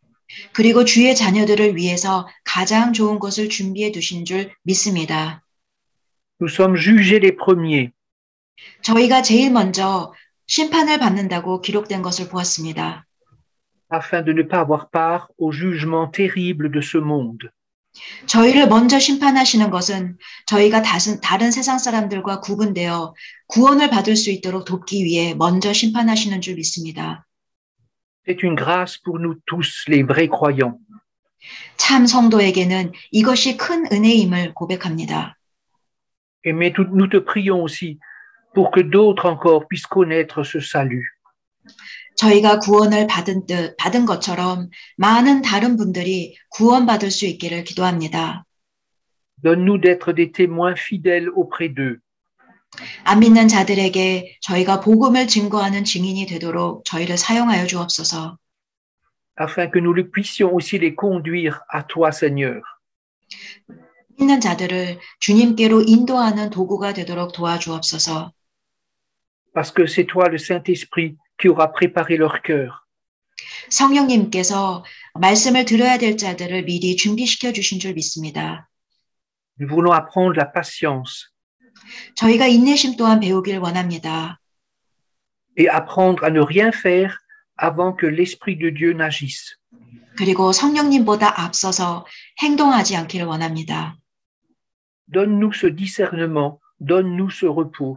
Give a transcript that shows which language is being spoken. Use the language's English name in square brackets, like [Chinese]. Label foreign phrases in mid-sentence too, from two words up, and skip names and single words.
[Korean] 그리고 주의 자녀들을 위해서 가장 좋은 것을 준비해 두신 줄 믿습니다. [French] Nous sommes jugés les premiers. [Korean] 저희가 제일 먼저 심판을 받는다고 기록된 것을 보았습니다. [French] afin de ne pas avoir part au jugement terrible de ce monde. [Korean] 저희를 먼저 심판하시는 것은 저희가 다른 세상 사람들과 구분되어 구원을 받을 수 있도록 돕기 위해 먼저 심판하시는 줄 믿습니다. [French] C'est une grâce pour nous tous, les vrais croyants. [Korean] 참 성도에게는 이것이 큰 은혜임을 고백합니다. [French] Mais nous te prions aussi pour que d'autres encore puissent connaître ce salut. [Korean] 저희가 구원을 받은 것처럼 많은 다른 분들이 구원받을 수 있기를 기도합니다. [French] Donne-nous d'être des témoins fidèles auprès d'eux. [Korean] 안 믿는 자들에게 저희가 복음을 증거하는 증인이 되도록 저희를 사용하여 주옵소서. [French] afin que nous puissions aussi les conduire à toi, Seigneur. [Korean] 믿는 자들을 주님께로 인도하는 도구가 되도록 도와주옵소서. [French] Parce que c'est toi, le Saint-Esprit, qui aura préparé leur cœur. [Korean] 성령님께서 말씀을 들어야 될 자들을 미리 준비시켜 주신 줄 믿습니다. [French] Nous voulons apprendre la patience [Korean] 저희가 인내심 또한 배우길 원합니다. [French] et apprendre à ne rien faire avant que l'Esprit de Dieu n'agisse. [Korean] 그리고 성령님보다 앞서서 행동하지 않기를 원합니다. [French] Donne-nous ce discernement, donne-nous ce repos.